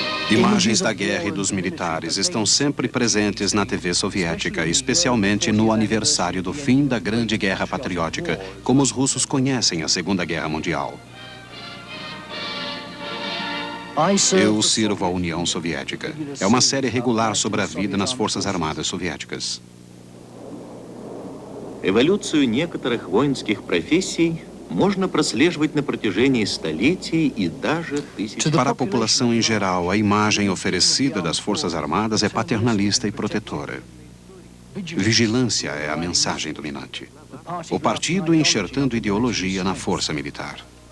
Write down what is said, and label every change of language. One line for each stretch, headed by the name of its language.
Portuguese: Imagens da guerra e dos militares estão sempre presentes na TV soviética, especialmente no aniversário do fim da Grande Guerra Patriótica, como os russos conhecem a Segunda Guerra Mundial. Eu sirvo a União Soviética. É uma série regular sobre a vida nas Forças Armadas Soviéticas.
Russian: Эволюцию некоторых воинских профессий можно прослеживать на протяжении столетий и даже тысяч.
Portuguese: Para a população em geral, a imagem oferecida das Forças Armadas é paternalista e protetora. Vigilância é a mensagem dominante. O partido enxertando ideologia na força militar.